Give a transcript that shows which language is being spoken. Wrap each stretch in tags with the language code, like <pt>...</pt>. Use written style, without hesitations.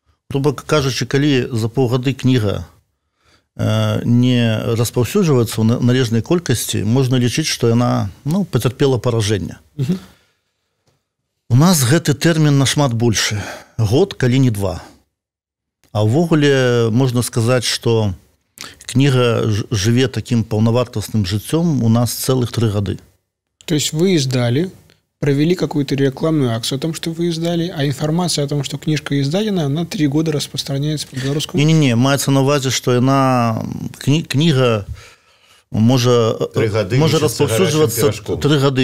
<be>Груба кажучы, калі за паўгады кніга не распаўсюджваецца ў належнай колькасці, можна лічыць, што яна пацярпела паражэнне. У нас гэты тэрмін нашмат большы. Год, калі не 2. А ўвогуле можна сказаць, што кніга жыве таким паўнавартасным жыццём у нас целых 3 гады.</be> <ru>То есть вы издали, провели какую-то рекламную акцию о том, что вы издали, а информация о том, что книжка издадена, она 3 года распространяется по белорусскому?</ru> <be>Не, маецца на увазе, што яна кніга можа распаўсюджвацца 3 гады.</be>